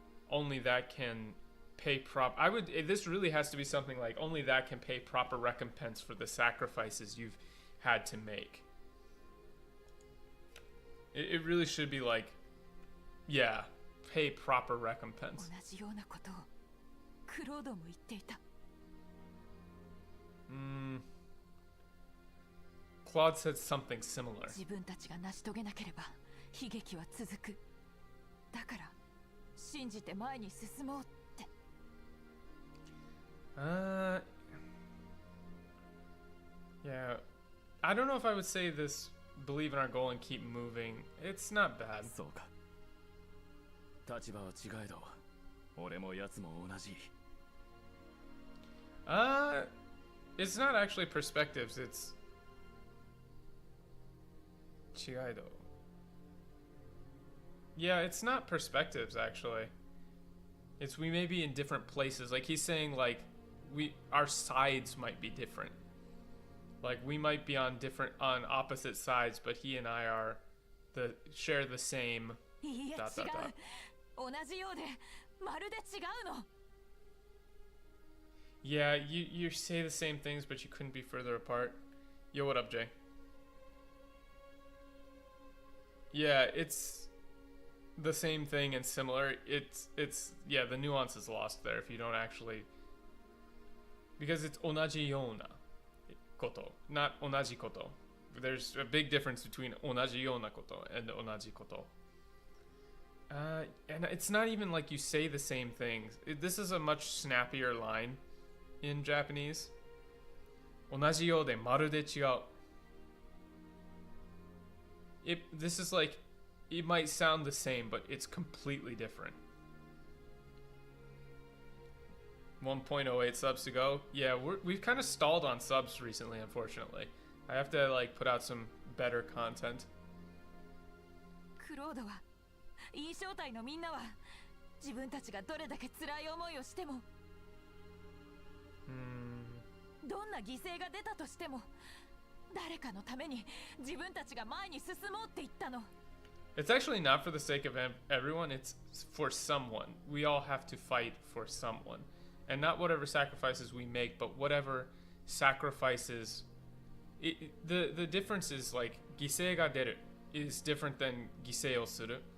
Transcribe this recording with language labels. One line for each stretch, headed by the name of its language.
English: Only that can pay this really has to be something like only that can pay proper recompense for the sacrifices you've had to make. It really should be like, yeah, pay proper recompense.
Japanese: 同じようなことをクロードも言っていた。
English: Claude said something similar.
Japanese: 自分たちが成し遂げなければ悲劇は続く。だから信じて前に進もうって。
English: Yeah. I don't know if I would say this, believe in our goal and keep moving. It's not bad.
Japanese: そうか。立場は違えど、俺も奴も同じ。
English: It's not actually perspectives, it's 違いど. Yeah, it's not perspectives actually. It's we may be in different places. Like he's saying like our sides might be different. Like we might be on opposite sides, but he and I are share the same
Japanese: いや
English: dot
Japanese: 違
English: dot dot.
Japanese: う同じようでまるで違うの
English: Yeah, you say the same things, but you couldn't be further apart. Yo, what up, Jay? Yeah, it's the same thing and similar. It's yeah, the nuance is lost there if you don't actually, because it's
Japanese: onaji yona koto,
English: not
Japanese: onaji koto.
English: There's a big difference between
Japanese: onaji yona koto
English: and
Japanese: onaji koto.
English: And it's not even like you say the same things. This is a much snappier line in Japanese.
Japanese: 同じようでまるで違う.
English: This is like, it might sound the same, but it's completely different. 1.08 subs to go. Yeah, we've kind of stalled on subs recently, unfortunately. I have to like put out some better content.
Japanese: クロードは、いい正体のみんなは、自分たちがどれだけ辛い思いをしても、どんな犠牲が出たとしても、誰かのために自分たちが前に進もうって言ったの。
English: It's actually not for the sake of everyone, it's for someone. We all have to fight for someone. And not whatever sacrifices we make, but whatever sacrifices. The difference is like,
Japanese: 犠牲が出る
English: is different than
Japanese: 犠牲をする.